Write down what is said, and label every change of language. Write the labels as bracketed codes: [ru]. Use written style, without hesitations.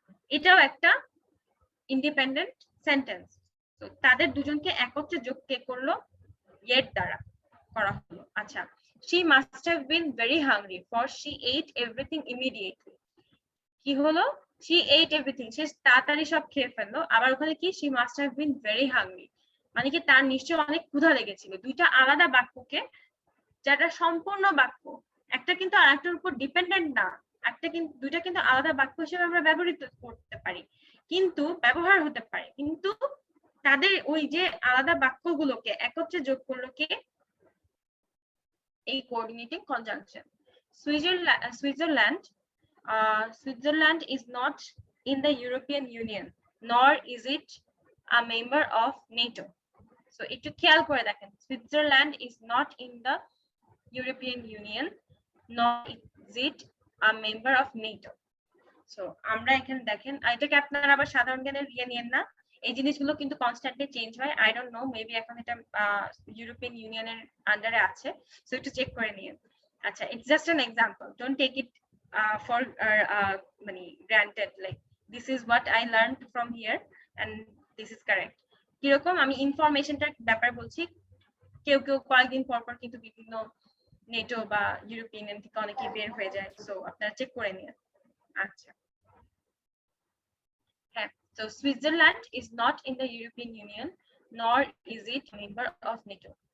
[bn] এটাও একটা independent sentence. তো তাদের দুজনকে একত্রে যোগ কে করলো? yet দ্বারা করা হলো। [en] আচ্ছা, she must have been very hungry for she ate everything immediately। [bn] কি হলো? [en] she ate everything, [bn] সে তাড়াতাড়ি সব খেয়ে ফেললো। আবার ওখানে কি [en] she must have been very hungry, [bn] মানে কি তার নিশ্চয়ই অনেক ক্ষুধা লেগেছিল। দুইটা আলাদা বাক্যকে, যেটা সম্পূর্ণ বাক্য, একটা কিন্তু আরেকটার উপর ডিপেন্ডেন্ট না, একটা কিন্তু দুইটা কিন্তু আলাদা বাক্য হিসেবে আমরা ব্যবহৃত করতে পারি, কিন্তু ব্যবহার হতে পারে, কিন্তু তাদের ওই যে আলাদা বাক্যগুলোকে একত্রে যোগ করলো কে? এই coordinating conjunction. Switzerland [en] Switzerland is not in the European Union, nor is it a member of NATO. So [bn] একটু খেয়াল করে দেখেন, [en] Switzerland is not in the European Union, nor is it a member of NATO. [bn] So আমরা এখানে দেখেন, এটাকে আপনারা আবার সাধারণ জ্ঞানের নিয়েন না, এই জিনিসগুলো কিন্তু কনস্ট্যান্টলি চেঞ্জ হয়। [en] I don't know, [bn] মেবি এখন এটা ইউরোপিয়ান ইউনিয়নের আন্ডারে আছে, সো একটু চেক করে নিন। [en] আচ্ছা, it's just an example, don't take it for মানে granted, like this is what I learned from here and this is correct. [bn] কিরকম আমি ইনফরমেশনটার ব্যাপার বলছি, কেউ কেউ কয়েকদিন পর পর কিন্তু বিভিন্ন নেটো বা ইউরোপিয়ান থেকে অনেকে বের হয়ে যায়, সো আপনারা চেক করে নিন। [en] আচ্ছা, so Switzerland is not in the European Union, nor is it a member of NATO.